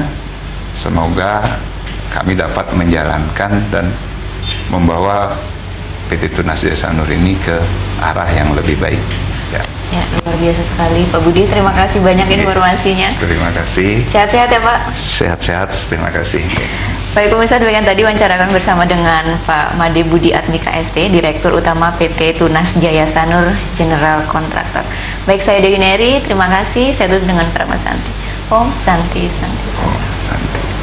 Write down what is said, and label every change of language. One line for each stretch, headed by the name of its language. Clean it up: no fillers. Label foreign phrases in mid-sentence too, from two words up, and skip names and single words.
Indonesian: Semoga kami dapat menjalankan dan membawa PT Tunas Jaya Sanur ini ke arah yang lebih baik. Ya, luar biasa sekali Pak Budi, terima kasih banyak informasinya. Terima kasih. Sehat-sehat ya Pak. Sehat-sehat, terima kasih. Baik pemirsa, demikian tadi wawancara kami bersama dengan Pak Made Budi Atmika SP, Direktur Utama PT Tunas Jaya Sanur General Contractor. Baik, saya Dewi Neri, terima kasih. Saya tutup dengan Pratama Santi.
Sanskrit: Om Santi Santi Santi.